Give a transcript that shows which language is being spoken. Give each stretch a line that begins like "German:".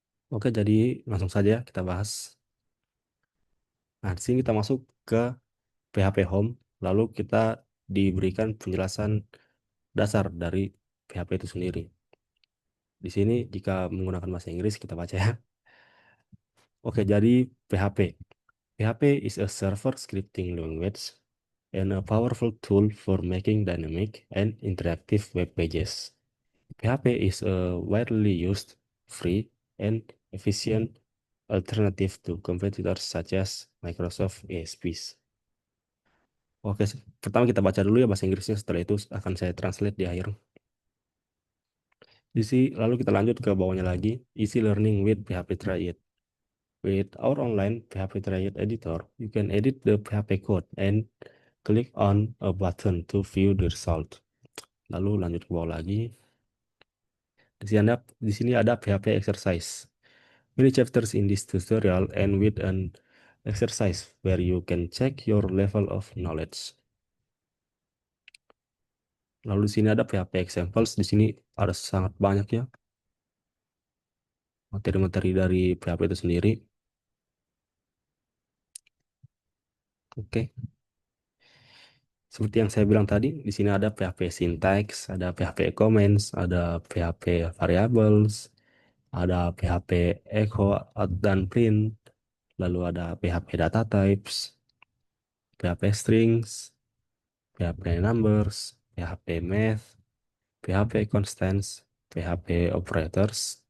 Indonesian: Oke, jadi langsung saja kita bahas. Nah, di sini kita masuk ke PHP Home, lalu kita diberikan penjelasan dasar dari PHP itu sendiri. Di sini jika menggunakan bahasa Inggris kita baca ya. Oke, jadi PHP.
English: PHP is a server scripting language and a powerful tool for making dynamic and interactive web pages. PHP is a widely used, free, and efficient alternative to competitors such as Microsoft ASPs.
Indonesian: Oke, pertama kita baca dulu ya bahasa Inggrisnya, setelah itu akan saya translate di akhir. Lalu kita lanjut ke bawahnya lagi, Easy Learning with PHP Try It.
English: With our online PHP Try It editor, you can edit the PHP code and click on a button to view the result.
Indonesian: Lalu lanjut ke bawah lagi. Di sini ada PHP exercise.
English: Many chapters in this tutorial end with an exercise where you can check your level of knowledge.
Indonesian: Lalu di sini ada PHP examples. Di sini ada sangat banyak ya materi-materi dari PHP itu sendiri. Oke, seperti yang saya bilang tadi, di sini ada PHP syntax, ada PHP comments, ada PHP variables, ada PHP echo dan print, lalu ada PHP data types, PHP strings, PHP numbers, PHP math, PHP constants, PHP operators.